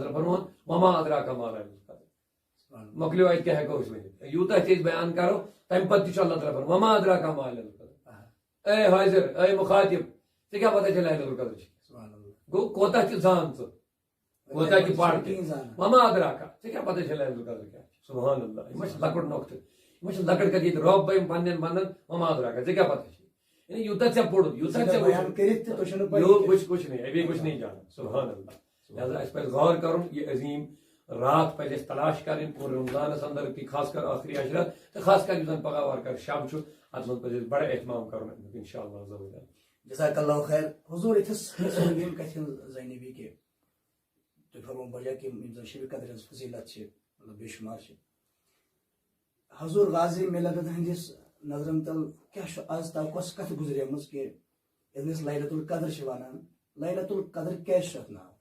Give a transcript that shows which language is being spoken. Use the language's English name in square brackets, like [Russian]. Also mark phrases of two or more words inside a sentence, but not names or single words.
[Kashmiri] تعالیٰ فرماوان [Arabic] وما ادراک ما لیلۃ القدر [Kashmiri] مۄکلیو اتہِ کیاہ ہیٚکو أسۍ ؤنِتھ یوٗتاہ تہِ أسۍ بیان کرو تمہِ پتہٕ تہِ چھُ اللہ تعالیٰ فرماوان [Arabic] وما ادراک ما لیلۃ القدر [Kashmiri] اے حاضر اے مخاطب ژےٚ کیاہ پتہ چھےٚ لیلۃ القدر چھِ گوٚو کوتاہ تہِ زان ژٕ کوتاہ تہِ پڑھ تہِ [Arabic] وما ادراک [Kashmiri] ژےٚ کیاہ پتہ چھےٚ لیلۃ القدر کیاہ چھِ [Arabic] سبحان اللہ [Kashmiri] یِم چھِ لۄکُٹ نۄقطہٕ یِم چھِ لۄکٕٹ کتھ ییٚتہِ رۄب بہٕ پننٮ۪ن بندن [Arabic] وما ادراک [Kashmiri] ژےٚ کیاہ پتہ چھِ یعنی یوٗتاہ ژےٚ پوٚرُتھ یوٗتاہ ژےٚ [Urdu] کچھ نہیں ابھی کچھ نہیں جانا [Arabic] سبحان اللہ [Kashmiri] لہذا اسہِ پزِ غور کرُن یہِ عظیٖم رات پزِ اسہِ تلاش کرٕنۍ پوٗرٕ رمضانس اندر تہِ خاص کر آخری عشرت تہٕ خاص کر یُس زن پگہہ وارٕکار شب چھُ اتھ منٛز پزِ اسہِ بڑٕ اہتمام کرُن امیُک [Arabic] انشاء اللہ جزاک اللہ خیر [Kashmiri] حضور اتھس یِم کتھِ ہٕنٛز زٲنِبی کہ تُہۍ فرمو بجا کہ یِم زن شبِ قدر ہٕنٛز فضیلت چھِ مطلب بے شُمار چھِ حضور غازی ملت ہٕنٛدِس نظرن تل کیاہ چھُ آز تام کۄس کتھ گُزریمٕژ کہ ییٚلہِ أسۍ لیلۃ القدر چھِ ونان لیلۃ القدر کیازِ چھُ اتھ ناو